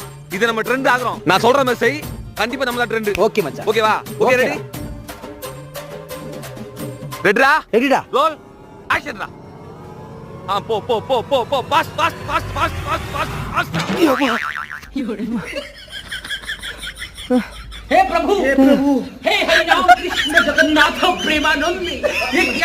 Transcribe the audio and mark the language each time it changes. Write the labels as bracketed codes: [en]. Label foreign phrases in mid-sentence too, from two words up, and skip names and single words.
[ta] இது நம்ம ட்ரெண்ட் ஆகுறோம். நான் சொல்ற மாதிரி செய், கண்டிப்பா நம்ம தான் ட்ரெண்ட். ஓகே மச்சான். ஓகேவா? ஓகே Okay. ரெடி? ரெடிடா? ரெடிடா. [en] roll action da. [ta] போ போ போ போ போ [en] pass pass pass pass pass pass pass. [hi] हे प्रभु हे हरि राम कृष्ण जगन्नाथ प्रेमानंद ये क्या